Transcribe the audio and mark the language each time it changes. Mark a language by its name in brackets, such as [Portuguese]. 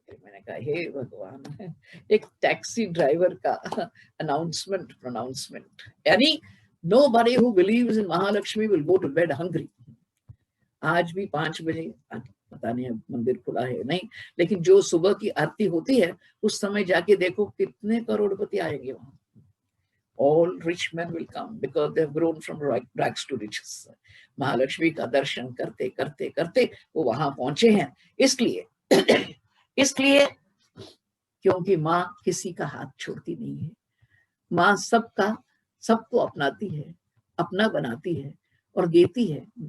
[Hindi] मैंने कहा हे भगवान, एक टैक्सी ड्राइवर का अनाउंसमेंट, यानी [English] nobody who believes in Mahalakshmi will go to bed hungry। [Hindi] आज भी 5 बजे, पता नहीं अब मंदिर खुला है नहीं, लेकिन जो सुबह की आरती होती है उस समय जाके देखो कितने करोड़पति आएंगे वहां। [English] All rich men will come because they have grown from rags to riches। [Hindi] Mahalakshmi का दर्शन करते करते करते वो वहां पहुंचे हैं। इसलिए इसलिए क्योंकि माँ किसी का हाथ छोड़ती नहीं है, माँ सबको अपनाती है, अपना बनाती है और देती है।